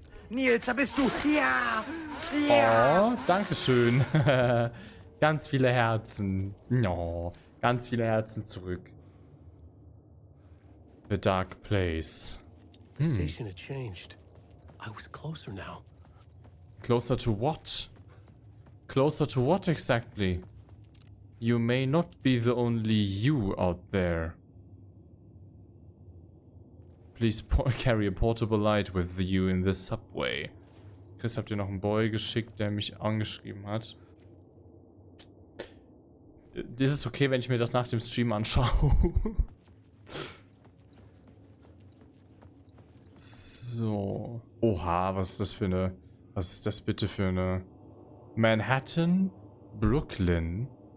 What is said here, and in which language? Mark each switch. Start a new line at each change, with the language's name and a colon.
German: Nils, da bist du! Ja! Ja! Oh, dankeschön. Ganz viele Herzen. No, ganz viele Herzen zurück.
English: The Dark Place. The station had changed. I was closer now. Closer to what? Closer to what exactly? You may not be the only you out there. Please carry a portable light with you in the subway.
German: Chris, habt ihr noch einen Boy geschickt, der mich angeschrieben hat? Das ist okay, wenn ich mir das nach dem Stream anschaue. So. Oha, was ist das für eine... Was ist das bitte für eine... Manhattan? Brooklyn?